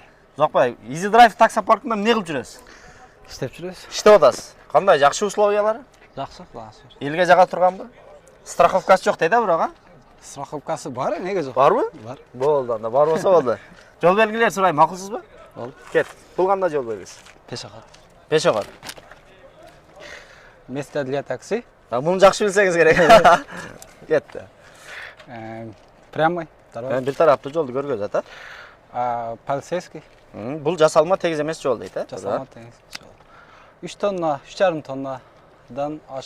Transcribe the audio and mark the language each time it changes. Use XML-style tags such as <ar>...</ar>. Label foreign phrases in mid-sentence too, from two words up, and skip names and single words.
<ky>Узакбай, Easy Drive таксопаркында эмне кылып жүрөсүз? Иштеп жүрөбүз. Иштеп атасыз. Кандай, жакшы условиялары? Жакшы, класс. Элге жага турганбы? Страховкасы жок дейт, бирок, а? Страховкасы бар, эмнеге жок? Барбы? Бар. Болду, анда бар болсо болду. Жол белгилери сурайм, макулсузбу? Болду. Кет. Бул кандай жол белгиси? Пешеход. Пешеход.</ky> <ru>Место для такси.</ru> <ky>Муну жакшы билсеңиз керек. Кетти.</ky> <ru>Прямой дорога.</ru> <ky>Бир тараптуу жолду көргөзөт, а? Полицейский. Бул жасалма тегиз эмес жол дейт, Жасалма тегиз жол. 3 тонна, 3,5 тоннадан ашык.</ky>